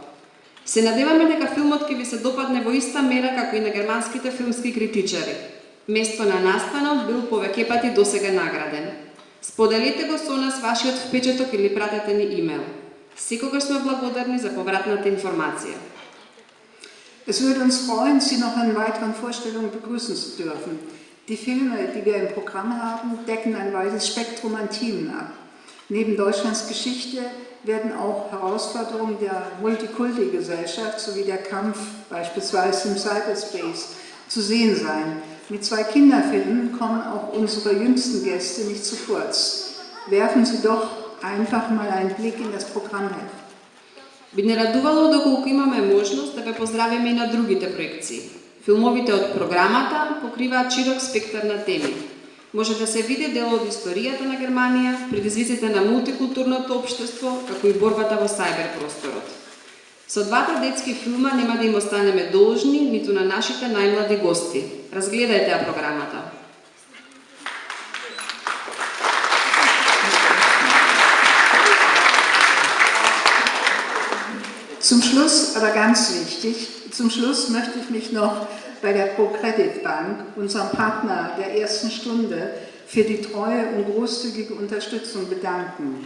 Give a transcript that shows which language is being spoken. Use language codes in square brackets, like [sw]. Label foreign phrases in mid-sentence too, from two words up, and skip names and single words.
[mk] Се надеваме дека филмот ќе ви се допадне во иста мера како и на германските филмски критичари. Место на настанот бил повеќе пати досега награден. Споделете го со нас вашиот впечаток или пратете ни имейл. Секогаш сме благодарни за повратната информација. [de] Es würde uns freuen, Sie noch in weiteren Vorstellungen begrüßen zu dürfen. Die Filme, die wir im Programm haben, decken ein weites Spektrum an Themen ab. Neben Deutschlands Geschichte werden auch Herausforderungen der Multikulti-Gesellschaft sowie der Kampf beispielsweise im Cyberspace zu sehen sein. Mit 2 Kinderfilmen kommen auch unsere jüngsten Gäste nicht zu kurz. Werfen Sie doch einfach mal einen Blick in das Programmheft. [mk] Би не радувало доколку имаме можност да ве поздравиме и на другите проекции. Филмовите од програмата покриваат широк спектар на теми. Може да се види дел од историјата на Германија, предизвиците на мултикултурното општество, како и борбата во сајбер просторот. Со двата детски филма нема да им останеме должни ниту на нашите најмлади гости. Разгледајте ја програмата. [de] Zum Schluss, aber ganz wichtig, zum Schluss möchte ich mich noch bei der ProCredit Bank, unserem Partner der ersten Stunde, für die treue und großzügige Unterstützung bedanken.